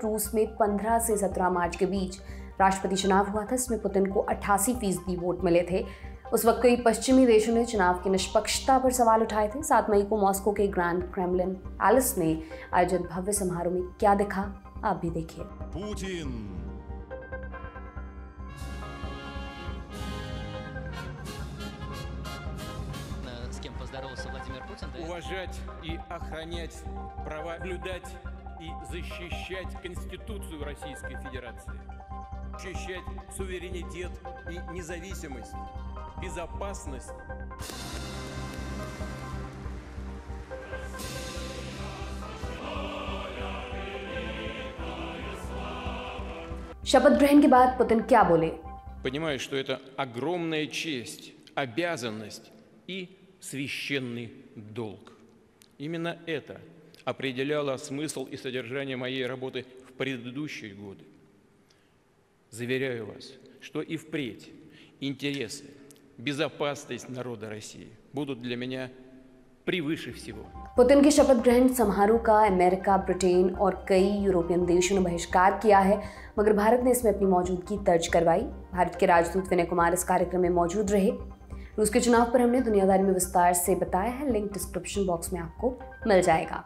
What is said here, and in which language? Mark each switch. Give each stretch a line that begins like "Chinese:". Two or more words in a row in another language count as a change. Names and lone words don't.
Hindi: रूस में 15 से 17 मार्च के बीच राष्ट्रपति चुनाव हुआ था। इसमें पुतिन को 88% वोट मिले थे। उस वक्त कई पश्चिमी देशों ने चुनाव की निष्पक्षता पर सवाल उठाए थे। 7 मई को मॉस्को के ग्रैंड क्रेमलिन पैलेस में आयोजित भव्य समारोह में क्या दिखा, आप भी देखिए।
Russian: Путин. С кем поздоровался Владимир Путин? Уважать и охранять права, наблюдать и защищать Конституцию Российской Федерации, защищать суверенитет и независимость, безопасность.
Hindi: शपथ ग्रहण के बाद पुतिन क्या बोले?
Russian: Понимаю, что это огромная честь, обязанность и священный долг. Именно это определяло смысл и содержание моей работы в предыдущие годы. Заверяю вас, что и впредь интересы, безопасность народа России будут для меня превыше всего.
Hindi: पुतिन के शपथ ग्रहण समारोह का अमेरिका, ब्रिटेन और कई यूरोपियन देशों ने बहिष्कार किया है, मगर भारत ने इसमें अपनी मौजूदगी दर्ज करवाई। भारत के राजदूत विनय कुमार इस कार्यक्रम में मौजूद रहे। रूस के चुनाव पर हमने दुनियादारी में विस्तार से बताया है,
English: link description box
Hindi: में आपको मिल जाएगा।